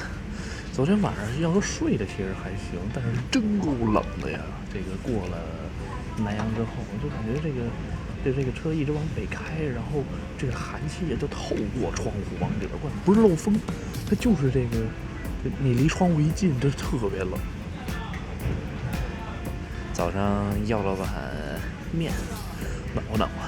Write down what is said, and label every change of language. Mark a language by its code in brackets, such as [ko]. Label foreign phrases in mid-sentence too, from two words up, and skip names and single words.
[zh] 昨天晚上要说睡的其實還行，但是真夠冷的呀。這個過了南陽之後，我就感覺這個車一直往北開，然後這個寒氣也就透過窗戶往裡邊灌，不是漏風，它就是這個你離窗戶一近，這特別冷。早上要了碗麵，暖和暖和。